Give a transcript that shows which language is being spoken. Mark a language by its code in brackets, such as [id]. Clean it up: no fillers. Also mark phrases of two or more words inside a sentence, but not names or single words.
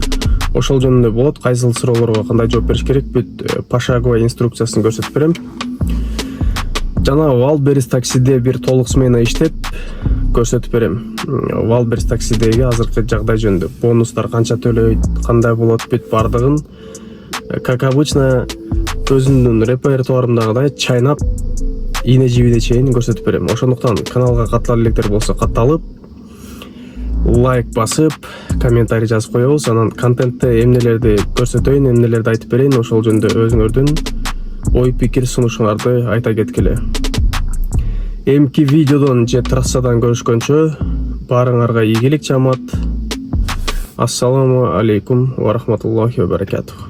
[ky] Ошол жөнүндө болот, кайсыл суроолорго кандай жооп бериш керек, бүт пошаговый инструкциясын көрсөтүп берем. Жана Wildberries таксиде бир толук смена иштеп көрсөтүп берем. Wildberries таксидеги азыркы жагдай жөнүндө, бонустар канча төлөйт, кандай болот, бүт бардыгын [ru] как обычно [ky] өзүмдүн репертуарымдагыдай чайнап ийне жибине чейин көрсөтүп берем. Ошондуктан каналга каттала электер болсо катталып, лайк басып, комментарий жазып коебуз. Анан контентте эмнелерди көрсөтөйүн, эмнелерди айтып берейин, ошол жөнүндө өзүңөрдүн ой пикир сунушуңарды айта кеткиле. Эмки видеодон же трассадан көрүшкөнчө баарыңарга ийгилик жамаат. [ar] السلام عليكم ورحمة الله وبركاته.